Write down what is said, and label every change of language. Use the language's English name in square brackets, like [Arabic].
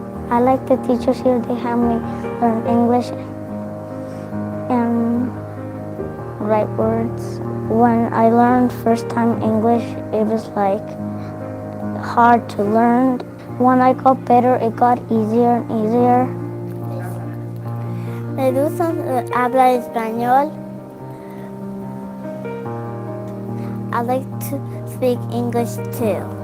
[English] I like the teachers here. They have me learn English and write words. When I learned first time English, it was like hard to learn. When I got better, it got easier and easier. [Spanish] Me gusta hablar español. [English] I like to speak English too.